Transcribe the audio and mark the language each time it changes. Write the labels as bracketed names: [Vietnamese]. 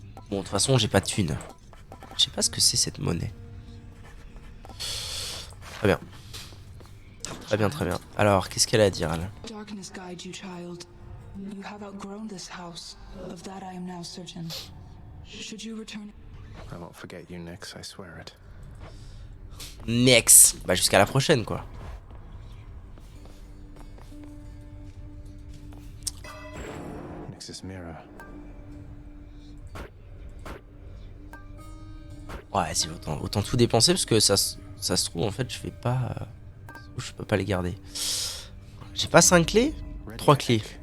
[French] Bon, de toute façon, j'ai pas de thune. Je sais pas ce que c'est cette monnaie. Très bien. Très bien, très bien. Alors, qu'est-ce qu'elle a à dire, elle? [English] Darkness guide you, child. You have outgrown this house. Of that I am now certain. Should you return... I won't forget you, Nyx, I swear it. Next. [French] Bah, jusqu'à la prochaine, quoi. [English] Nyx's mirror. [French] Ouais, c'est autant tout dépenser parce que ça se trouve, en fait, je fais pas. Je peux pas les garder. J'ai pas 5 clés? 3 clés.